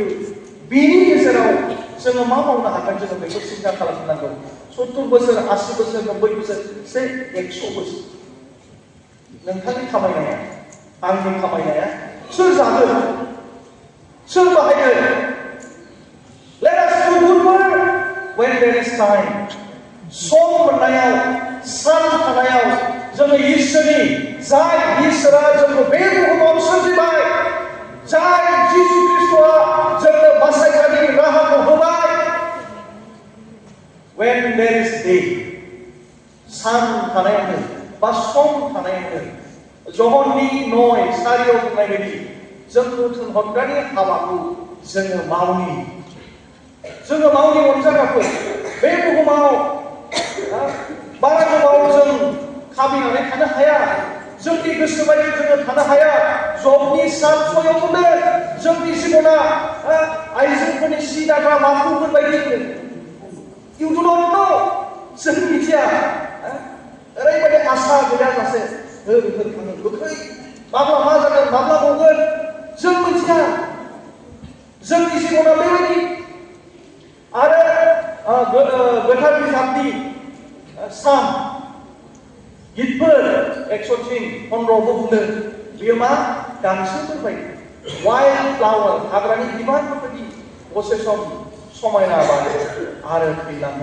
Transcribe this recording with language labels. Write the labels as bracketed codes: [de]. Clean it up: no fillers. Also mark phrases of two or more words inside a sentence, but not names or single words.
[brx] बेनि गेजेराव जोङो मा मावनो हागोन जोङो बेखौ सिन्था खालामनांगौ। 70 बोसोर 80 बोसोर 90 बोसोर 100 बोसोर नोंथांनि खामायनाया, आंनि खामायनाया सोर जागोन? सोर बाहायगोन? [en] Let us do good work when there is time. [brx] सम मोननायाव, सान थानायाव जोङो इसोरनि जाय इसोरा जोंखौ बे बुहुमाव सोरजिबाय, जाय जिसु ख्रिस्ट'आ जोंनो बासायनायनि राहाखौ होबाय, [en] when there is day, [brx] सान थानायावनो बा सम थानायावनो जहननि 9:4 बुंनाय बायदि जोंखौ थोनहरग्रानि हाबाखौ जोङो मावनि अनजाग्राफोर। बे बुहुमाव बारा गोबाव जों खाबिनानै थानो हाया, जोंनि गोसो बायदि जोङो थानो हाया। जबनि 7:6 बुंदों जोंनि जिबना आइजोफोरनि सि दाग्रा माखुफोर बायदि। [en] You do not know, [brx] जों मिथिया। ओरैबायदि आसा गैयाजासे थाङो गोख्रै, माब्ला मा जागोन, माब्ला गगोन जों मिथिया। जोंनि जिबना बेबायदि। आरो गोथार बिजाबनि सान गितफोर 103:15 बुंदों बेयो मा गांसोफोर बायदि, [en] wild flower, [brx] हाग्रानि बिबारफोर बायदि दसे सम समायना बारो आरो थैलाङो।